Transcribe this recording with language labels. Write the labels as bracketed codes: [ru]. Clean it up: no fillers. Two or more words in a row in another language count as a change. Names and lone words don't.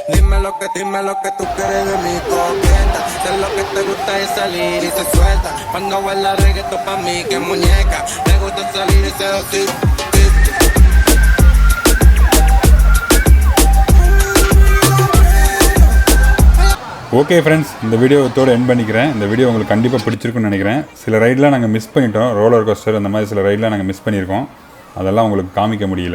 [es] dime lo que tú quieres de mi coqueta. Sé lo que te gusta es salir y se suelta. Cuando baila reggaetón pa' mí que muñeca. Me gusta salir y seducir. [en] okay friends, [ta] இந்த வீடியோத்தோடு எண்ட் பண்ணிக்கிறேன். இந்த வீடியோ உங்களுக்கு கண்டிப்பாக பிடிச்சிருக்குன்னு நினைக்கிறேன். சில ரைடெலாம் நாங்கள் மிஸ் பண்ணிட்டோம். [en] roller coaster [ta] அந்த மாதிரி சில ரைடெலாம் நாங்கள் மிஸ் பண்ணியிருக்கோம். அதெல்லாம் உங்களுக்கு காமிக்க முடியல.